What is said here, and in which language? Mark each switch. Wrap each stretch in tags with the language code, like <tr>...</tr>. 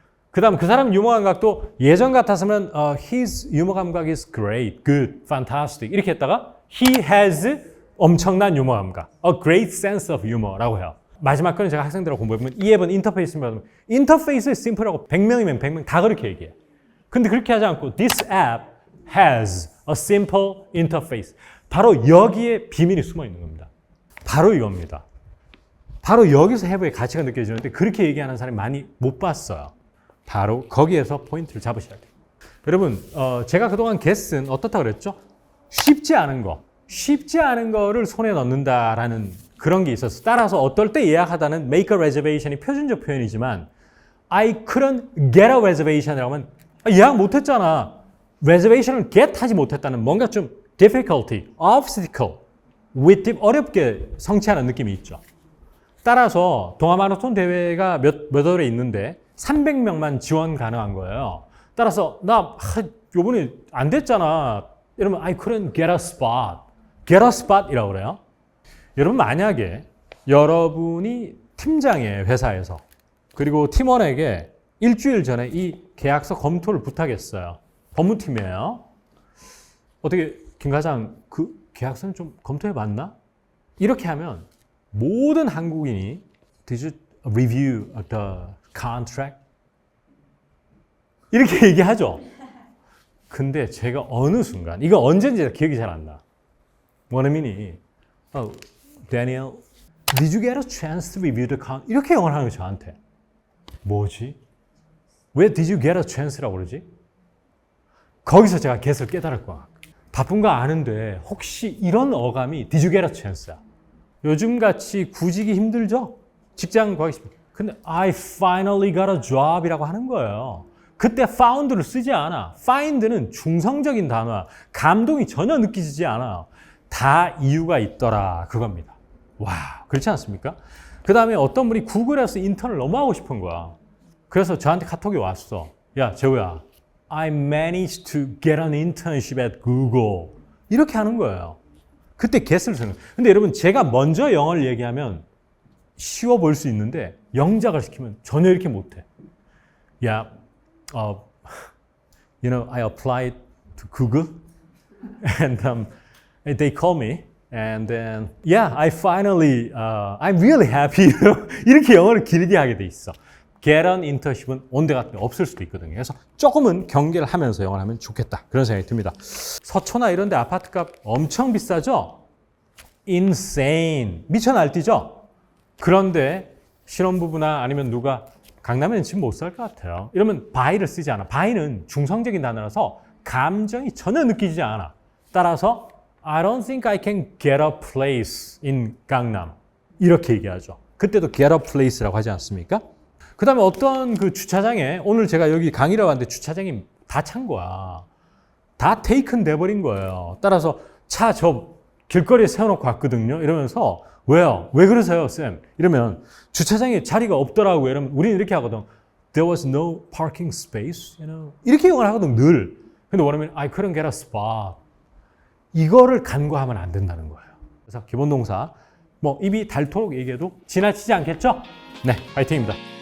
<ko>그 다음 그 사람 유머 감각도 예전 같았으면 his 유머 감각 is great, good, fantastic 이렇게 했다가 he has 엄청난 유머 감각,</ko> <en>a great sense of humor</en> <ko>라고 해요. 마지막 거는 제가 학생들하고 공부해보면 이 앱은 인터페이스입니다. 인터페이스 심플하고 100명이면 100명 다 그렇게 얘기해. 근데 그렇게 하지 않고</ko> <en>this app has a simple interface.</en> <ko>바로 여기에 비밀이 숨어 있는 겁니다. 바로 이겁니다. 바로 여기서 해부의 가치가 느껴지는데 그렇게 얘기하는 사람이 많이 못 봤어요. 바로 거기에서 포인트를 잡으셔야 돼요. 여러분, 제가 그동안 guess는 어떻다고 그랬죠? 쉽지 않은 거. 쉽지 않은 거를 손에 넣는다라는 그런 게 있었어. 따라서 어떨 때 예약하다는</ko> <en>make a reservation</en> <ko>이 표준적 표현이지만</ko> <en>I couldn't get a reservation</en> <ko>이라고 하면 예약 못했잖아. reservation을 get 하지 못했다는 뭔가 좀 difficulty, obstacle, with 어렵게 성취하는 느낌이 있죠. 따라서 동아마라톤 대회가 몇 월에 있는데 300명만 지원 가능한 거예요. 따라서 나 요번에 안 됐잖아. 이러면</ko> <en>I couldn't get a spot. get a spot이라고 그래요.</en> <ko>여러분 만약에 여러분이 팀장이에요. 회사에서. 그리고 팀원에게 일주일 전에 이 계약서 검토를 부탁했어요. 법무팀이에요. 어떻게 김 과장 그 계약서는 좀 검토해 봤나? 이렇게 하면 모든 한국인이</ko> <en>Did you review the contract?</en> <ko>이렇게 얘기하죠. 근데 제가 어느 순간 이거 언제인지 기억이 잘 안 나. 원어민이</ko> <en>Daniel, did you get a chance to review the contract?</en> <ko>이렇게 영어를 하는 거예요 저한테. 뭐지?</ko> <en>왜 did you get a chance라고 그러지?</en> <ko>거기서 제가 get을 깨달을 거야. 바쁜 거 아는데 혹시 이런 어감이</ko> <en>did you get a chance</en> <ko>야? 요즘같이 구직이 힘들죠? 직장 구하기 쉽죠? 근데</ko> <en>I finally got a job이라고 하는 거예요.</en> <ko>그때 found를 쓰지 않아. find는 중성적인 단어야. 감동이 전혀 느끼지 않아요. 다 이유가 있더라 그겁니다. 와, 그렇지 않습니까? 그 다음에 어떤 분이 구글에서 인턴을 너무 하고 싶은 거야. 그래서 저한테 카톡이 왔어. 야, 재호야,</ko> <en>I managed to get an internship at Google.</en> <ko>이렇게 하는 거예요. 그때 get을 쓰는 거예요. 근데 여러분 제가 먼저 영어를 얘기하면 쉬워 보일 수 있는데 영작을 시키면 전혀 이렇게 못해. 야,</ko> <en>you know, I applied to Google and they called me and then yeah, I finally, I'm really happy.</en> <ko>이렇게 영어를 길게 하게 돼 있어.</ko> <en>get an internship</en> <ko>은 온데간데 없을 수도 있거든요. 그래서 조금은 경계를 하면서 영어를 하면 좋겠다. 그런 생각이 듭니다. 서초나 이런 데 아파트값 엄청 비싸죠? insane. 미쳐 날뛰죠? 그런데 신혼부부나 아니면 누가 강남에는 집 못 살 것 같아요. 이러면 buy를 쓰지 않아. buy는 중성적인 단어라서 감정이 전혀 느끼지 않아. 따라서</ko> <en>I don't think I can get a place in 강남.</en> <ko>이렇게 얘기하죠. 그때도</ko> <en>get a place</en> <ko>라고 하지 않습니까? 그 다음에 어떤 그 주차장에 오늘 제가 여기 강의를 왔는데 주차장이 다 찬 거야. 다 테이큰 돼버린 거예요. 따라서 차 저 길거리에 세워놓고 왔거든요. 이러면서 왜요? 왜 그러세요, 쌤? 이러면 주차장에 자리가 없더라고요. 이러면 우리는 이렇게 하거든.</ko> <en>There was no parking space. You know?</en> <ko>이렇게 영어를 하거든, 늘. 근데 원하면</ko> <en>I couldn't get a spot.</en> <ko>이거를 간과하면 안 된다는 거예요. 그래서 기본 동사 뭐 입이 닳도록 얘기해도 지나치지 않겠죠? 네, 파이팅입니다.</ko>